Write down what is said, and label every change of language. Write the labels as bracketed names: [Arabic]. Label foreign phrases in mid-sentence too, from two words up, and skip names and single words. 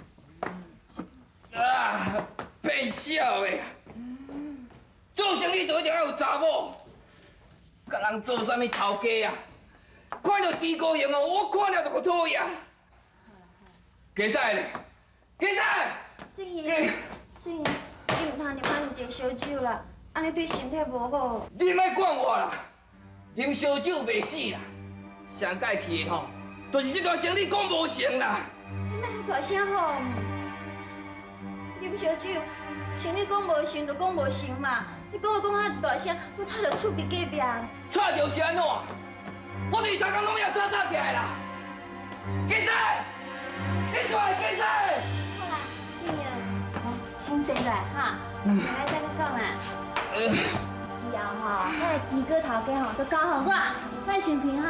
[Min Nan Chinese] 啊，变小的，做生意就一定要有查某，甲人做啥物头家啊？看到猪高兴哦，我看了就去讨厌。加赛咧，加赛。俊英，你唔通啉啉烧酒啦，安尼对身体无好。你莫管我啦，啉烧酒袂死啦，上届去的吼，就是这段生意讲无成啦。你莫大声吼！啉烧酒，生意讲无成就讲无成嘛。你讲遐大声，我吵着厝边隔壁。吵就是安怎？我就是头家拢要吵起来啦。加赛，你出来加赛。好啦，俊英，来先坐来哈，下来再去讲啦。以后吼，迄个猪哥头家吼，都交互我，莫生气哈。